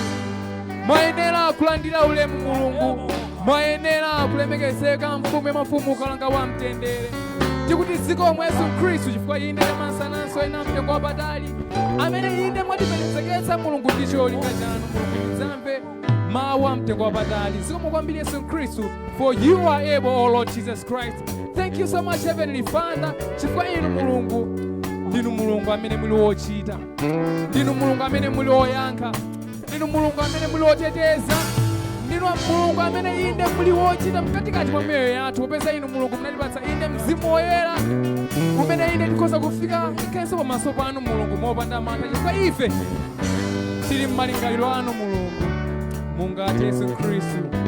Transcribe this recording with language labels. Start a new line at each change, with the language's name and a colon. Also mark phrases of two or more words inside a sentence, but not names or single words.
Nyanja: Mwayenera kulandira ulemu mulungu, mwayenera kulemekezeka mfumu ya mafumu, kalanga wa mtendere. Tikuti zikomo Yesu Khristu chifukwa ine tamansananso ena mtengo wapatali amene ine mwatiperekezeketsa mulungu ndi cholinga chanu. Mulungu tidzamve mawu a mtengo wapatali. Zikomo kwambiri Yesu Khristu,
English: for you are able, O Lord Jesus Christ. Thank you so much Heavenly Father,
Nyanja: chifukwa inu mulungu ndinu mulungu amene muli wochita, ndinu mulungu amene muli woyankha, ndinu mulungu amene muli woteteza, ndinu mulungu amene inde muli wochita mkatikati mwa miyoyo yathu, popeza inu mulungu munatipatsa inde mzimu woyera umene inde tikhoza kufika ikenso pamaso panu mulungu mopanda mantha, chifukwa ife tili m'malingaliro anu mulungu, mungati Yesu Khristu.